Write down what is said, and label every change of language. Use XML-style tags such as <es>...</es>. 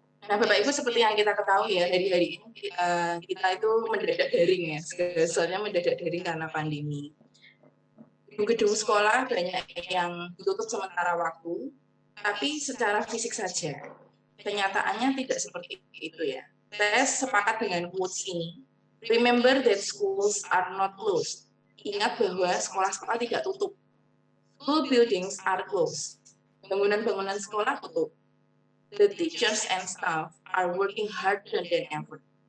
<id>Nah, Bapak Ibu, seperti yang kita ketahui ya, hari-hari ini kita itu mendadak daring ya, soalnya mendadak daring karena pandemi. Gedung sekolah banyak yang ditutup sementara waktu, tapi secara fisik saja. Kenyataannya tidak seperti itu ya. Saya sepakat dengan quotes ini.</id> <en>Remember that schools are not closed.</en> <id>Ingat bahwa sekolah-sekolah tidak tutup.</id> <en>School buildings are closed.</en> <id>Bangunan-bangunan sekolah tutup.</id> <en>The teachers and staff are working harder than ever.</en>